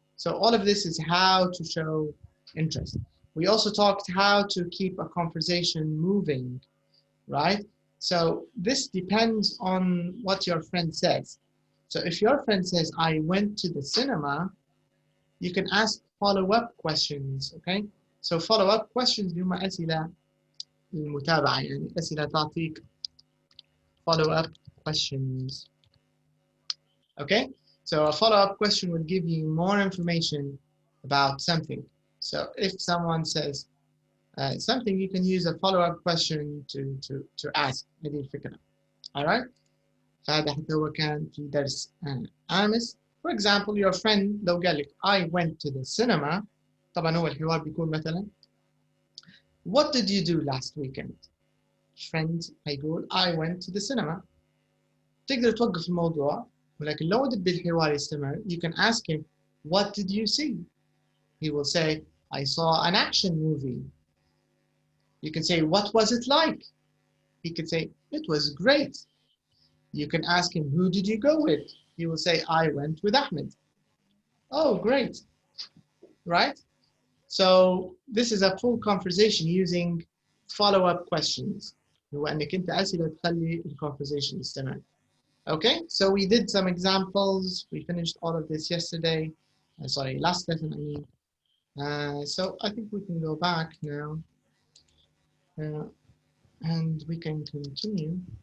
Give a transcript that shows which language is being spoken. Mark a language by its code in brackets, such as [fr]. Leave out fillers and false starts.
[en] So all of this is how to show interest. We also talked how to keep a conversation moving, right? So this depends on what your friend says. So if your friend says, I went to the cinema, you can ask follow-up questions, okay? So follow-up questions [ar] هم أسئلة المتابعة، يعني أسئلة تعطيك [en] follow-up questions. Okay? So a follow-up question will give you more information about something. So if someone says something, you can use a follow-up question to ask. All right? [ar] فهذا حتى هو كان في درس أمس. [en] For example, your friend [ar] لو قال لك [en] I went to the cinema، [ar] طبعا هو الحوار بيكون مثلا [en] What did you do last weekend? Friend [ar] هيقول [en] I went to the cinema. [ar] تقدر توقف الموضوع، ولكن لو تبي الحوار يستمر [en] you can ask him What did you see? He will say I saw an action movie. You can say what was it like? He could say it was great. You can ask him who did you go with? He will say I went with Ahmed. Oh, great. Right? So this is a full conversation using follow-up questions. [ar] هو أنك أنت أسئلة تخلي الconversation يستمر. [en] Okay, so we did some examples. We finished all of this yesterday. Sorry, last lesson I mean. So I think we can go back now. And we can continue.